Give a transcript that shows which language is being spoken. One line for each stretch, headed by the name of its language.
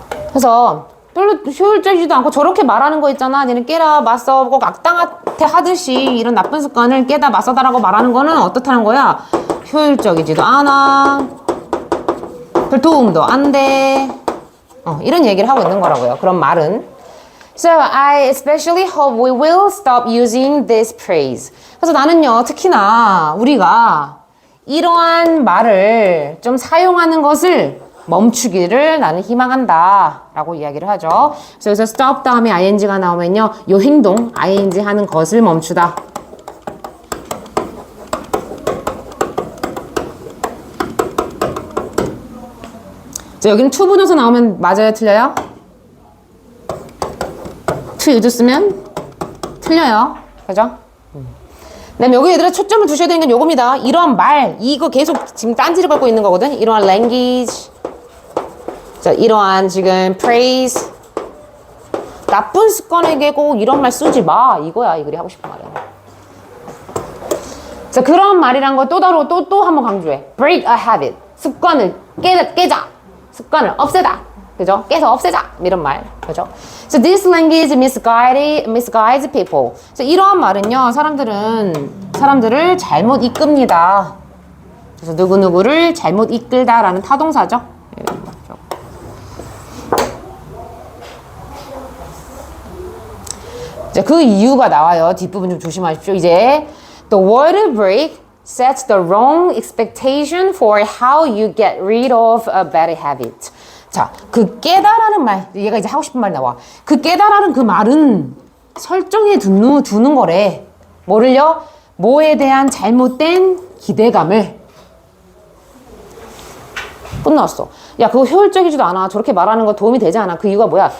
Korean: 그래서 별로 효율적이지도 않고 저렇게 말하는 거 있잖아. 니는 깨라, 맞서, 꼭 악당한테 하듯이 이런 나쁜 습관을 깨다, 맞서다라고 말하는 거는 어떻다는 거야? 효율적이지도 않아. 별 도움도 안 돼. 이런 얘기를 하고 있는 거라고요. 그런 말은.
English: So I especially hope we will stop using this phrase.
Korean: 그래서 나는요, 특히나 우리가 이러한 말을 좀 사용하는 것을 멈추기를 나는 희망한다 라고 이야기를 하죠. 그래서 여기서 stop 다음에 ing가 나오면요, 요 행동, ing 하는 것을 멈추다. 자, 여기는 to 부정사 나오면 맞아요, 틀려요? to use 쓰면 틀려요. 그죠? 그다음에 여기 얘들아 초점을 두셔야 되는 건 요겁니다. 이러한 말, 이거 계속 지금 딴지를 걸고 있는 거거든. 이러한 language, 자, 이러한 지금 praise, 나쁜 습관에게 꼭 이런 말 쓰지 마. 이거야, 이 글이 하고 싶은 말이야. 자, 그런 말이란 거 또 다루 또 한번 강조해.
English: break a habit,
Korean: 습관을 깨자, 습관을 없애다. 그죠? 깨서 없애자. 이런 말. 그죠?
English: So this language misguides people.
Korean: 그래서 이러한 말은요, 사람들을 잘못 이끕니다. 그래서 누구누구를 잘못 이끌다라는 타동사죠. 자, 그 이유가 나와요. 뒷부분 좀 조심하십시오. 이제
English: the word break sets the wrong expectation for how you get rid of a bad habit.
Korean: 자, 그 깨다라는 말, 얘가 이제 하고 싶은 말 나와. 그 깨다라는 그 말은 설정해 두는 거래. 뭐를요? 뭐에 대한 잘못된 기대감을. 끝났어. 야, 그거 효율적이지도 않아. 저렇게 말하는 거 도움이 되지 않아. 그 이유가 뭐야?